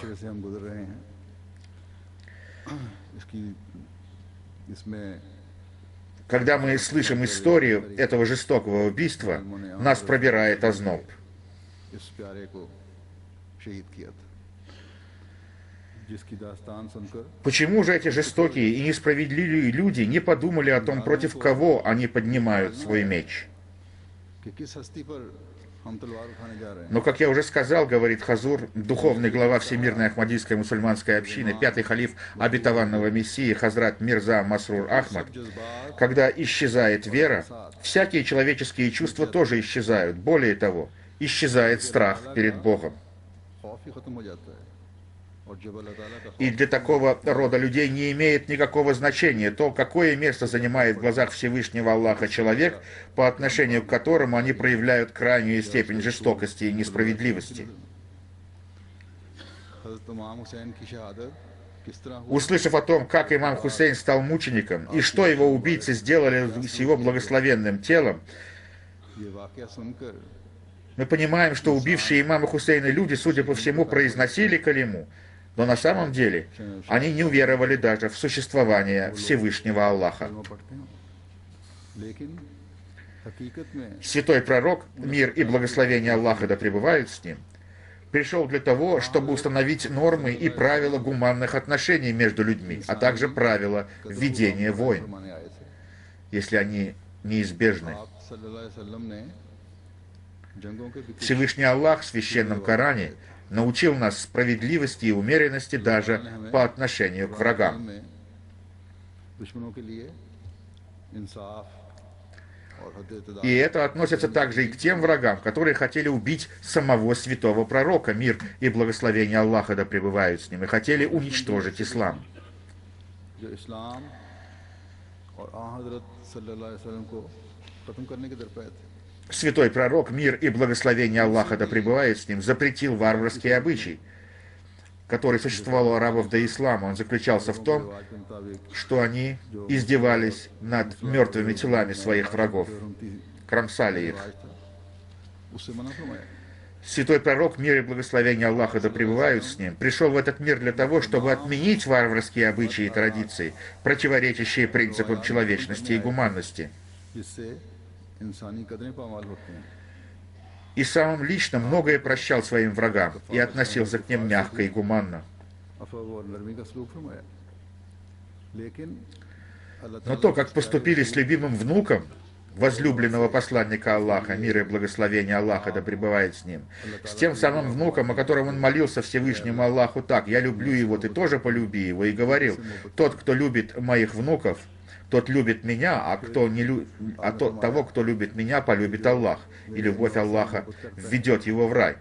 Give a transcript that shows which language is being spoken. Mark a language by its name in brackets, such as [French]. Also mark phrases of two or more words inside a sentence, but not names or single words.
[Urdu] سے ہم گزر رہے ہیں اس میں [Russian] Когда мы слышим историю этого жестокого убийства, нас пробирает озноб. [Urdu] اس پیارے کو شہید کیا تھا جس کی داستان سن کر [Russian] Почему же эти жестокие и несправедливые люди не подумали о том, против кого они поднимают свой меч? [Urdu] کہ کس ہستی پر ہم تلوار اٹھانے جا رہے ہیں [Russian] Но, как я уже сказал, говорит Хазур, духовный глава Всемирной Ахмадийской мусульманской общины, пятый халиф обетованного Мессии Хазрат Мирза Масрур Ахмад, когда исчезает вера, всякие человеческие чувства тоже исчезают. Более того, исчезает страх перед Богом. [Urdu] خوف ہی ختم ہو جاتا ہے اور جب اللہ تعالیٰ کا [Russian] И для такого рода людей не имеет никакого значения то, какое место занимает в глазах Всевышнего Аллаха человек, по отношению к которому они проявляют крайнюю степень жестокости и несправедливости. [Urdu] حضرت امام حسین کی شہادت کس طرح ہوئی [Russian] Услышав о том, как имам Хусейн стал мучеником, и что его убийцы сделали с его благословенным телом, [Urdu] یہ واقعہ سن کر [Russian] мы понимаем, что убившие имама Хусейна люди, судя по всему, произносили калиму, но на самом деле они не уверовали даже в существование Всевышнего Аллаха. [Urdu] کلمہ پڑھتے ہیں لیکن حقیقت میں [Russian] Святой пророк, мир и благословение Аллаха да пребывают с ним, пришел для того, чтобы установить нормы и правила гуманных отношений между людьми, а также правила ведения войн, [Urdu] فرمانے آئے تھے [Russian] если они неизбежны. [Urdu] آپ [Arabic] صلى الله عليه وسلم [Urdu] نے جنگوں کے بھی کچھ [Russian] Всевышний Аллах в Священном Коране научил нас справедливости и умеренности даже по отношению к врагам. [Urdu] میں دشمنوں کے لیے انصاف اور حد [Russian] И это относится также и к тем врагам, которые хотели убить самого святого пророка, мир и благословение Аллаха да пребывают с ним, и хотели уничтожить ислам. [Urdu] جو اسلام اور آنحضرت [Arabic] صلى الله عليه وسلم [Urdu] کو ختم کرنے کے درپے تھے [Russian] Святой пророк, мир и благословение Аллаха да пребывает с ним, запретил варварский обычай, который существовал у арабов до ислама. Он заключался в том, [Urdu] رواج کے مطابق [Russian] что они издевались над мертвыми телами своих врагов, кромсали их. [Urdu] رواج تھا اس سے منع فرمایا [Russian] Святой пророк, мир и благословение Аллаха да пребывают с ним, пришел в этот мир для того, чтобы отменить варварские обычаи и традиции, противоречащие принципам человечности и гуманности. [Urdu] جس سے انسانی قدریں پامال ہوتی ہیں [Russian] И самым лично многое прощал своим врагам и относился к ним мягко и гуманно. [Urdu] عفو اور نرمی کا سلوک فرمایا لیکن اللہ [Russian] Но [Urdu] ताला [Russian] то, как поступили с любимым внуком возлюбленного посланника Аллаха, мир и благословение Аллаха да пребывает с ним, с тем самым внуком, о котором он молился Всевышнему Аллаху так: «Я люблю его, ты тоже полюби его», и говорил: «Тот, кто любит моих внуков, тот любит меня, а того, кто любит меня, полюбит Аллах, и любовь Аллаха введет его в рай.